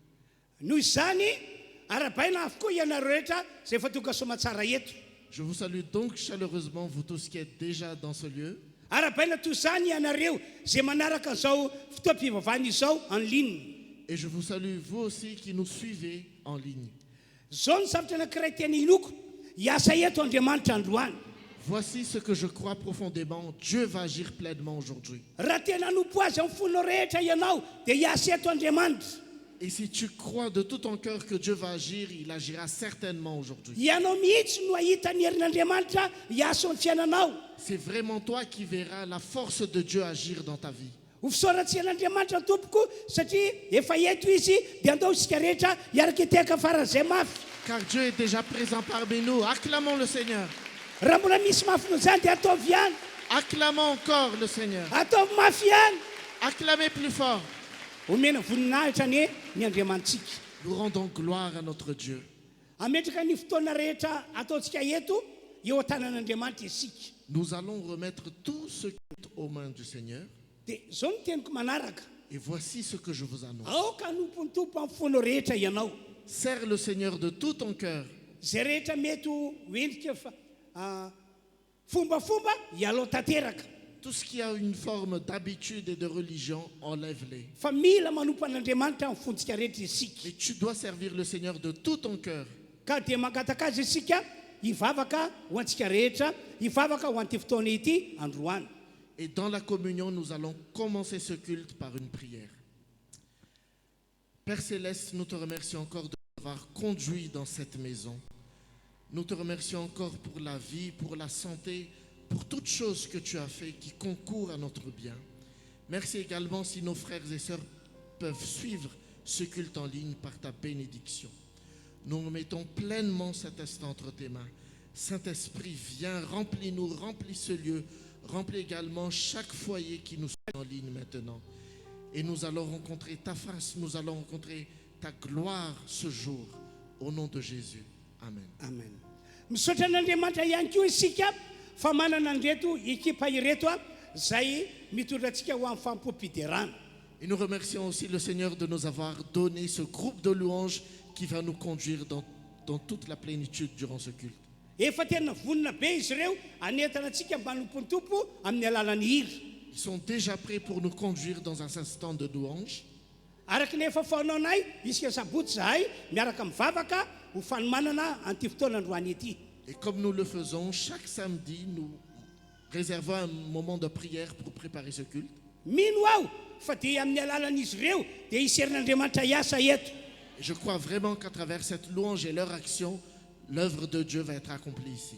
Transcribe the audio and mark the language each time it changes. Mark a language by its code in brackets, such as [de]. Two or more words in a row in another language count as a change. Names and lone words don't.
[fr] Je vous salue donc chaleureusement, vous tous qui êtes déjà dans ce lieu. Et je vous salue, vous aussi qui nous suivez en ligne. [mg] hiasa eto Andriamanitra androany. [fr] Voici ce que je crois profondément. Dieu va agir pleinement aujourd'hui. [mg] Raha tena nompo azy amin'ny fonao rehetra ianao dia hiasa eto Andriamanitra. [fr] Et si tu crois de tout ton cœur que Dieu va agir, il agira certainement aujourd'hui. [mg] Ianao mihitsy no ahita ny herin'Andriamanitra hiasa amin'ny fiainanao. [fr] C'est vraiment toi qui verras la force de Dieu agir dans ta vie. [mg] Ho fisaoratsen'Andriamanitra tompoko satria efa eto izy dia andao isika rehetra hiaraka hiteka faran'izay mafy. [fr] Car Dieu est déjà présent parmi nous. Acclamons le Seigneur. [mg] Raha mbola misy mafy noho izany dia ataovy ihany. [fr] Acclamons encore le Seigneur. [mg] Ataovy mafy ihany. [fr] Acclamez plus fort. [mg] Omena voninahitra ny Andriamantsika. [fr] Nous rendons gloire à notre Dieu. [mg] Ametraka ny fotoana rehetra ataontsika eto eo an-tanan'Andriamanitra isika. [fr] Nous allons remettre tout ce qui est aux mains du Seigneur. [mg] Dia zao no teniko manaraka. [fr] Et voici ce que je vous annonce. [mg] Aoka anompony tompo amin'ny fonao rehetra ianao. [fr] Sers le Seigneur de tout ton cœur. [mg] Zay rehetra mety ho endrika fombafomba hialao tanteraka. [fr] Tout ce qui a une forme d'habitude et de religion, enlève-les. [mg] Fa mila manompo an'Andriamanitra amin'ny fontsika rehetra isika. [fr] Mais tu dois servir le Seigneur de tout ton cœur. [mg] Ka dia mangataka azy isika hivavaka ho antsika rehetra, hivavaka ho an'ity fotoana ity androany. [fr] Et dans la communion, nous allons commencer ce culte par une prière. Père Céleste, nous te remercions encore de nous avoir conduits dans cette maison. Nous te remercions encore pour la vie, pour la santé, pour toutes choses que tu as fait qui concourent à notre bien. Merci également si nos frères et sœurs peuvent suivre ce culte en ligne par ta bénédiction. Nous remettons pleinement cet instant entre tes mains. Saint-Esprit, viens, remplis-nous, remplis ce lieu, remplis également chaque foyer qui nous suit en ligne maintenant. Et nous allons rencontrer ta face, nous allons rencontrer ta gloire ce jour. Au nom de Jésus. Amen. Amen. [mg] Misaotra an'Andriamanitra ihany koa isika fa manana an'ireto ekipa ireto zay mitondra antsika ho amin'ny fampompiderana. [fr] Et nous remercions aussi le Seigneur de nous avoir donné ce groupe de louanges qui va nous conduire dans toute la plénitude durant ce culte. [mg] Efa tena vonina be izy ireo anentana antsika mba hanompon'ny tompo amin'ny alalan'ny hira. [fr] Ils sont déjà prêts pour nous conduire dans un instant de louange. [mg] Araka ny efa faonanay isika sabotsy zahay miaraka mivavaka ho fanomanana an'ity fotoana androany ity. [fr] Et comme nous le faisons chaque samedi, nous réservons un moment de prière pour préparer ce culte. [mg] Mino aho fa dia amin'ny alalan'izy ireo dia iserin'Andriamanitra hiasa eto. [fr] Et je crois vraiment qu'à travers cette louange et leur action, l'œuvre de Dieu va être accomplie ici.